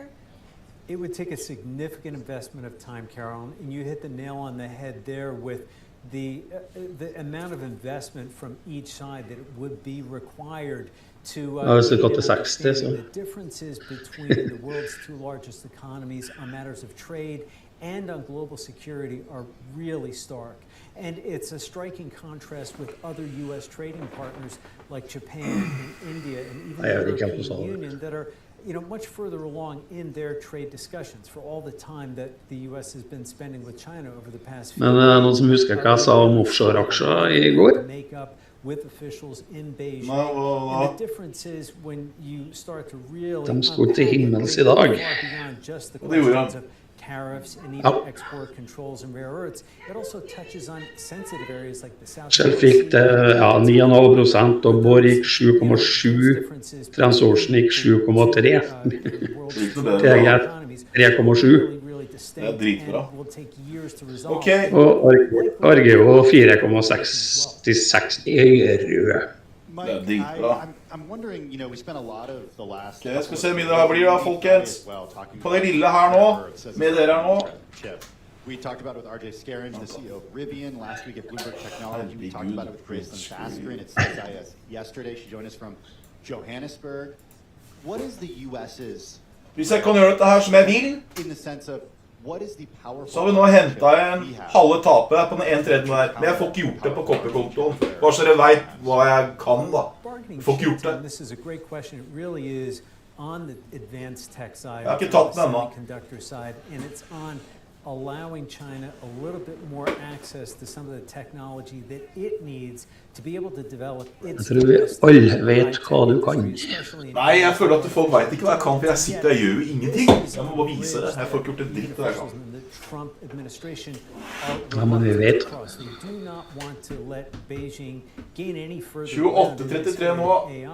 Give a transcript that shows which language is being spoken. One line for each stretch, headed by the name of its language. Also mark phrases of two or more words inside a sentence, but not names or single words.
English: It would take a significant investment of time, Carolyn, and you hit the nail on the head there with the amount of investment from each side that would be required to the differences between the world's two largest economies on matters of trade and on global security are really stark. And it's a striking contrast with other U.S. trading partners like Japan and India and even the European Union that are much further along in their trade discussions for all the time that the U.S. has been spending with China over the past few years.
Norwegian: Men noen som husker hva jeg sa om offshore-aksjer I går?
English: With officials in Beijing. And the difference is when you start to really
Norwegian: De skulle til himmels I dag. Det gjorde han.
English: Tariffs and even export controls and rare earths. It also touches on sensitive areas like the South.
Norwegian: Shell fikk 9,5% og Borr gikk 7,7%, Transocean gikk 7,3%. Det greit, 3,7%. Det dritbra. Ok. Og Argeo 4,66 øre. Det dritbra.
English: I'm wondering, we spent a lot of the last...
Norwegian: Okay, skal vi se hvor mye det her blir da, folkens. På det lille her nå, med dere her nå.
English: We talked about it with RJ Scaringe, the CEO of Rivian, last week at Bloomberg Technology. We talked about it with Gracelyn Basker and at CSIS yesterday. She joined us from Johannesburg. What is the US's...
Norwegian: Hvis jeg kan gjøre dette her som jeg vil,
English: in the sense of what is the powerful...
Norwegian: så har vi nå hentet en halve tape på den 1/3 der. Men jeg får ikke gjort det på koppekontoen. Bare så dere vet hva jeg kan da. Jeg får ikke gjort det.
English: This is a great question. It really is on the advanced tech side,
Norwegian: Jeg har ikke tatt den ennå.
English: semiconductor side, and it's on allowing China a little bit more access to some of the technology that it needs to be able to develop its...
Norwegian: Jeg tror vi alle vet hva du kan. Nei, jeg føler at folk vet ikke hva jeg kan, for jeg sitter og gjør jo ingenting. Jeg må bare vise det. Jeg får ikke gjort en dritt av det jeg kan. Ja, men vi vet. 28-33 nå.